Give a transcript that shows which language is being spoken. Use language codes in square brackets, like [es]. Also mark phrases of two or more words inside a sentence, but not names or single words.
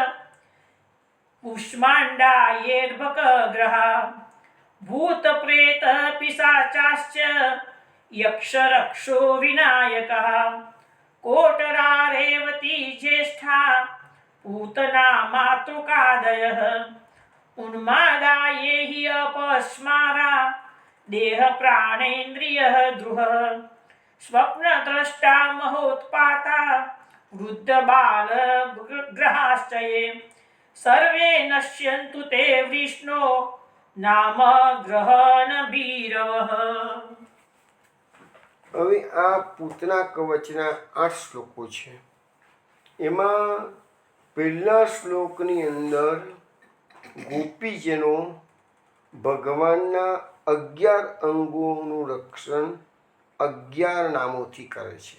[sa] कुष्माण्डायैर्भकग्रहा भूतप्रेतपिशाचाश्च यक्षरक्षो विनायकः कोटरा रेवती ज्येष्ठा पूतना मातृकादयः उन्मादा ये हि अपस्मारा देहप्राणेन्द्रियः द्रुहः स्वप्नद्रष्टा महोत्पाता वृद्धबालग्रहाश्च ये सर्वे नश्यन्तु ते विष्णो नाम ग्रहणभीरवः। [gu] હવે આ પૂતના કવચના 8 શ્લોકો છે. એમાં પહેલા શ્લોકની અંદર ગોપીજનો ભગવાનના 11 અંગોનું રક્ષણ 11 નામોથી કરે છે.